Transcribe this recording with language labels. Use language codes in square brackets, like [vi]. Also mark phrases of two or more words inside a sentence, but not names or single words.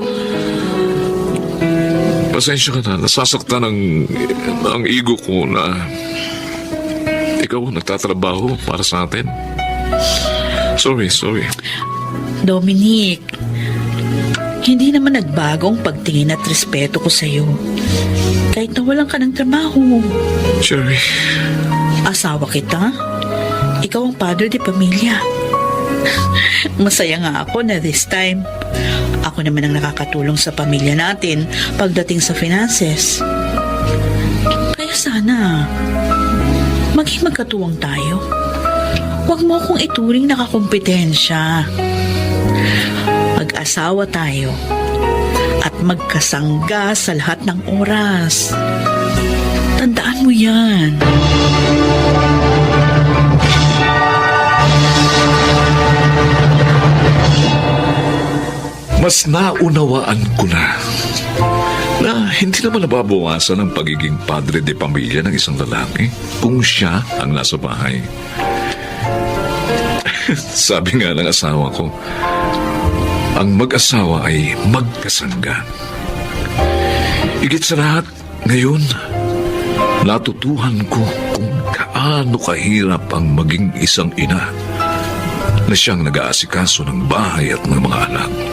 [tl] Pasensya ka na, nasasaktan ang ego ko na ikaw nagtatrabaho para sa atin. Sorry. Dominic, hindi naman nagbago ang pagtingin at respeto ko sa'yo. Kahit nawalan ka ng trabaho. Cherry, Asawa kita. Ikaw ang padre de pamilya. Masaya nga ako na [en] this time, [tl] ako naman ang nakakatulong sa pamilya natin pagdating sa finances. Kaya sana, maging magkatuwang tayo. Huwag mo akong ituring na kakumpetensya. Mag-asawa tayo at magkasangga sa lahat ng oras. Tandaan mo yan. mas naunawaan ko na hindi naman nababawasan ang pagiging padre de pamilya ng isang lalaki kung siya ang nasa bahay. Sabi nga ng asawa ko, ang mag-asawa ay magkasangga. Higit sa lahat, ngayon, natutuhan ko kung kaano kahirap ang maging isang ina na siyang nag-aasikaso ng bahay at ng mga anak.